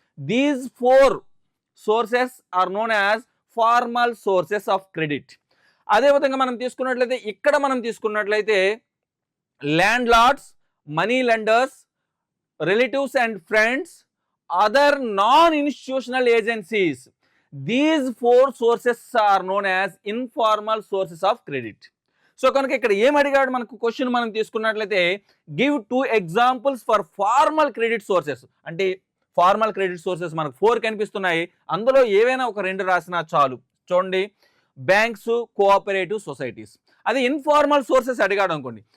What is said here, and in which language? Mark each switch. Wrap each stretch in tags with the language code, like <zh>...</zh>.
<en>These 4 sources are known as formal sources of credit.</en> <te>అదేవిధంగా మనం తీసుకున్నట్లయితే ఇక్కడ మనం తీసుకున్నట్లయితే</te> <en>Landlords, money lenders, relatives and friends, other non institutional agencies. These 4 sources are known as informal sources of credit.</en> <te>So కనుక ఇక్కడ ఏం అడిగాడు మనకు క్వశ్చన్ మనం తీసుకున్నట్లయితే</te> <en>Give 2 examples for formal credit sources.</en> <te>అంటే ఫార్మల్ క్రెడిట్ సోర్సెస్ మనకు 4 కనిపిస్తున్నాయి, అందులో ఏవైనా ఒక 2 రాసినా చాలు. చూడండి, బ్యాంక్స్, కోఆపరేటివ్ సొసైటీస్. అది ఇన్ఫార్మల్ సోర్సెస్ అడిగాడు అనుకోండి.</te>